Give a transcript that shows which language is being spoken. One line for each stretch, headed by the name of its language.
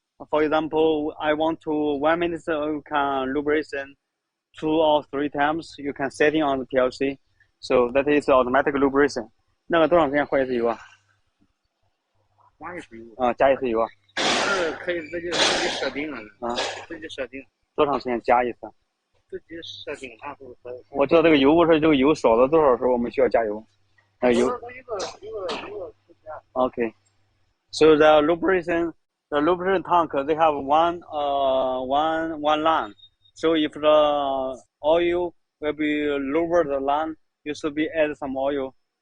English: For example, I want to 1 minute you can lubrication 2 or 3 times. You can setting on the PLC. So that is automatic lubrication.
Chinese: 那个多长时间换一次油啊？加一次油啊，加一次油啊？可以自己设定了啊，自己设定。多长时间加一次？自己设定它是。我知道这个油不是这个油少了多少时候我们需要加油？油。Okay.
English: So the lubrication tank, they have one line. So if the oil will be lower the line, you should be add some oil.